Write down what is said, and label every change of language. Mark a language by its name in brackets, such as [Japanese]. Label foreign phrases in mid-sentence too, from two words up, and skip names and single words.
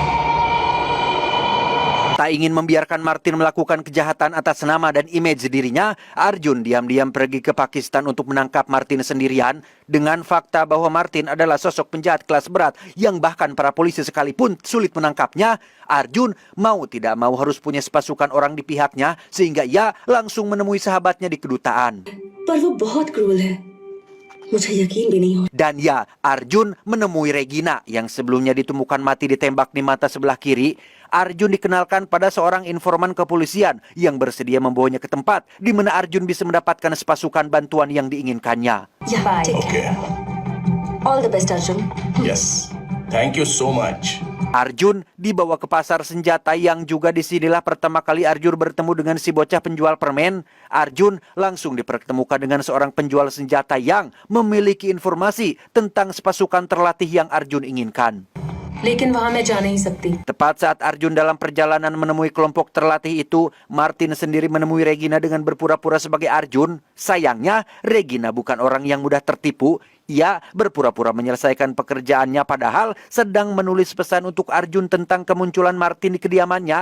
[Indonesian] Tak ingin membiarkan Martin melakukan kejahatan atas nama dan image dirinya, Arjun diam-diam pergi ke Pakistan untuk menangkap Martin sendirian. Dengan fakta bahwa Martin adalah sosok penjahat kelas berat yang bahkan para polisi sekalipun sulit menangkapnya, Arjun mau tidak mau harus punya sepasukan orang di pihaknya, sehingga ia langsung menemui sahabatnya di kedutaan. [Hindi] पर वो बहुत क्रूर है मुझे यकीन भी नहीं हो [Indonesian] Dan ya, Arjun menemui Regina yang sebelumnya ditemukan mati ditembak di mata sebelah kiri. Arjun dikenalkan pada seorang informan kepolisian yang bersedia membawanya ke tempat di mana Arjun bisa mendapatkan sepasukan bantuan yang diinginkannya. [English] Yeah, take Okay. care. All the best, Arjun. Yes. Thank you so much. [Indonesian] Arjun dibawa ke pasar senjata yang juga disinilah pertama kali Arjun bertemu dengan si bocah penjual permen. Arjun langsung dipertemukan dengan seorang penjual senjata yang memiliki informasi tentang sepasukan terlatih yang Arjun inginkan. [Hindi] लेकिन वहाँ मैं जा नहीं सकती. [Indonesian] Tepat saat Arjun dalam perjalanan menemui kelompok terlatih itu, Martin sendiri menemui Regina dengan berpura-pura sebagai Arjun. Sayangnya, Regina bukan orang yang mudah tertipu. Ia berpura-pura menyelesaikan pekerjaannya padahal sedang menulis pesan untuk Arjun tentang kemunculan Martin di kediamannya.